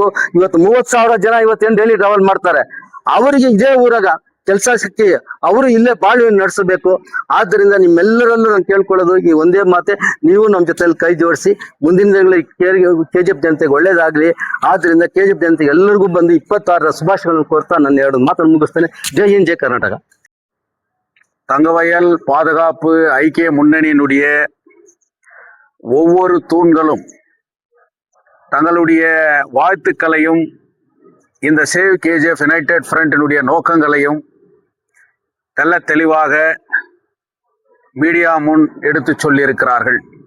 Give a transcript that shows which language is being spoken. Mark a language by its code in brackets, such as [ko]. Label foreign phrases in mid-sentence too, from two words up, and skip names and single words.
[kn] ಇವತ್ತು 30,000 ಜನ ಇವತ್ತೇನು [en] daily travel [kn] ಮಾಡ್ತಾರೆ, ಅವರಿಗೆ ಇದೇ ಊರಾಗ ಕೆಲಸ ಸಿಕ್ಕಿ ಅವರು ಇಲ್ಲೇ ಬಾಳ್ವೆಯನ್ನು ನಡೆಸಬೇಕು. ಆದ್ದರಿಂದ ನಿಮ್ಮೆಲ್ಲರಲ್ಲೂ ನಾನು ಕೇಳ್ಕೊಳ್ಳೋದು ಈ ಒಂದೇ ಮಾತೆ, ನೀವು ನಮ್ಮ ಜೊತೆಯಲ್ಲಿ ಕೈ ಜೋಡಿಸಿ ಮುಂದಿನ ದಿನಗಳಲ್ಲಿ KGF ಜನತೆಗೆ ಒಳ್ಳೇದಾಗ್ಲಿ. ಆದ್ರಿಂದ KGF ಜನತೆಗೆ ಎಲ್ಲರಿಗೂ ಬಂದು 26ರ ಶುಭಾಶಯಗಳನ್ನು ಕೋರ್ತಾ ನನ್ನ 2 ಮಾತನ್ನು ಮುಗಿಸ್ತೇನೆ. ಜೈ ಹಿಂದ್, ಜೈ கர்நாடகா. [ta] தங்கவயல் பாதுகாப்பு ஐக்கிய முன்னணியினுடைய ஒவ்வொரு தூண்களும் தங்களுடைய வாழ்த்துக்களையும் இந்த சேவ் KGF யுனைடெட் ஃப்ரண்டினுடைய நோக்கங்களையும் தெல்ல தெளிவாக மீடியா முன் எடுத்து சொல்லியிருக்கிறார்கள்.